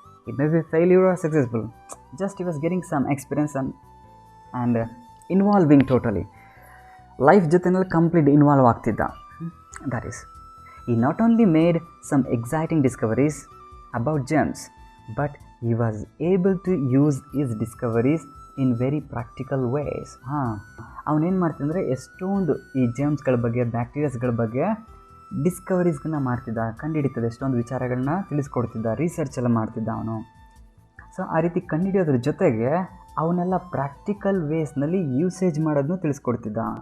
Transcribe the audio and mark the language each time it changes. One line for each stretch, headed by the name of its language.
English: It may be failure or successful. Just he was getting some experience and involving totally.
Kannada: Life ಜೊತೆನಲ್ಲಿ complete involve ಆಗ್ತಿದ್ದ.
English: That is, he not only made some exciting discoveries about germs, but he was able to use his discoveries in very practical ways.
Kannada: ಅವನೇನು ಮಾಡ್ತಿದ್ದಂದರೆ ಎಷ್ಟೊಂದು ಈ ಜರ್ಮ್ಸ್ಗಳ ಬಗ್ಗೆ, ಬ್ಯಾಕ್ಟೀರಿಯಾಸ್ಗಳ ಬಗ್ಗೆ ಡಿಸ್ಕವರೀಸ್ಗಳನ್ನ ಮಾಡ್ತಿದ್ದ, ಕಂಡುಹಿಡಿತದೆ, ಎಷ್ಟೊಂದು ವಿಚಾರಗಳನ್ನ ತಿಳಿಸ್ಕೊಡ್ತಿದ್ದ, research ಎಲ್ಲ ಮಾಡ್ತಿದ್ದ ಅವನು. ಸೊ ಆ ರೀತಿ ಕಂಡುಹಿಡಿಯೋದ್ರ ಜೊತೆಗೆ ಅವನ್ನೆಲ್ಲ ಪ್ರಾಕ್ಟಿಕಲ್ ವೇಸ್ನಲ್ಲಿ ಯೂಸೇಜ್ ಮಾಡೋದನ್ನು ತಿಳಿಸ್ಕೊಡ್ತಿದ್ದ.